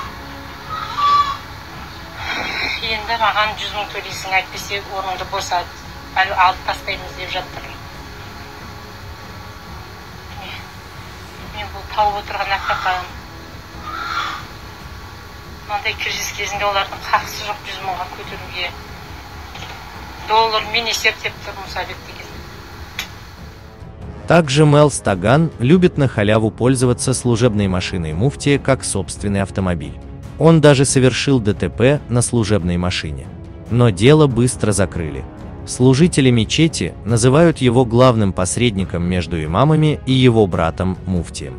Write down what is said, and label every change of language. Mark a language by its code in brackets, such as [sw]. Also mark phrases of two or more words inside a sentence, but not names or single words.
[kk] Енді маған 100 мың төлейсің, әйтпесе орныңды босат, алып тастаймыз деп жатыр. Мен бұл тауып отырған аққақам. Мынандай кризис кезінде олардың қақысы жоқ 100 мыңға көтеруге. Доллармен есептеп тұр Мұсабек деген. [ru] Также Мелс Таган любит на халяву пользоваться служебной машиной муфтия как собственный автомобиль. Он даже совершил ДТП на служебной машине. Но дело быстро закрыли. Служители мечети называют его главным посредником между имамами и его братом муфтием.